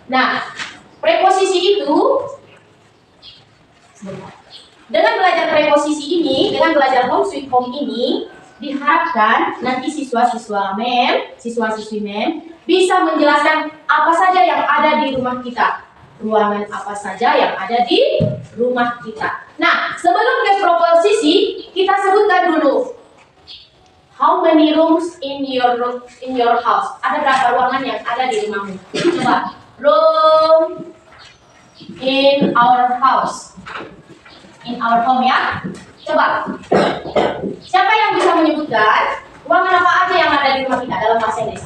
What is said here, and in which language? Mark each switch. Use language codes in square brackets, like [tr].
[id] Nah, preposisi itu dengan belajar preposisi ini, dengan belajar home sweet home ini, diharapkan nanti siswa-siswa mem, siswa-siswi mem bisa menjelaskan apa saja yang ada di rumah kita. Ruangan apa saja yang ada di rumah kita. Nah, sebelum ke preposisi, kita sebutkan dulu. [en] How many rooms in your house? [id] Ada berapa ruangan yang ada di rumahmu? Coba. [en] Room in our house. In our home ya. Coba. [id] Siapa yang bisa menyebutkan ruangan apa aja yang ada di rumah kita dalam bahasa Inggris?